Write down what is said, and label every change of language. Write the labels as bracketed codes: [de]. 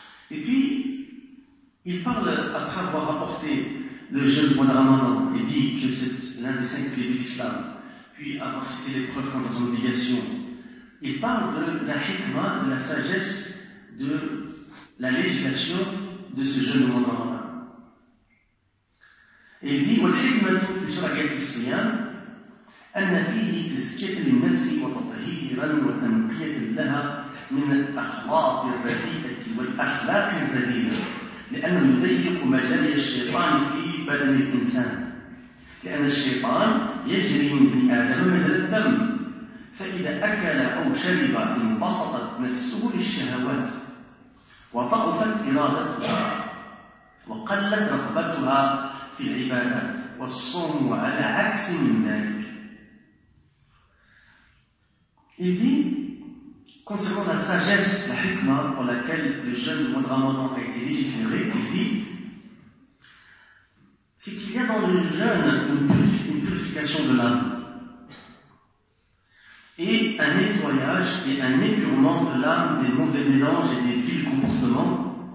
[fr] Et puis, il parle, après avoir rapporté le jeûne du mois de Ramadan, et dit que c'est l'un des cinq piliers de l'islam, puis avoir cité les preuves quant à son obligation, il parle de la hikma, de la sagesse, de la législation de ce jeûne du mois de Ramadan. Et il dit, « [ar] والحكمة في شرعة الصيام أن فيه تزكية للنفس وتطهيرا وتنقية لها من الأخلاق الرديئة والأخلاق الرديئة لأنه يضيق مجال الشيطان في بدن الإنسان لأن الشيطان يجري من ابن آدم مجال الدم فإذا أكل أو شرب انبسطت نفسه للشهوات وضعفت إرادتها وقلت رغبتها في العبادات والصوم على عكس من ذلك. [fr] Il dit, concernant la sagesse, la hikma pour laquelle le jeûne du mois de Ramadan a été légiféré, il dit, c'est qu'il y a dans le jeûne une purification de l'âme et un nettoyage et un épurement de l'âme des mauvais mélanges et des vils comportements.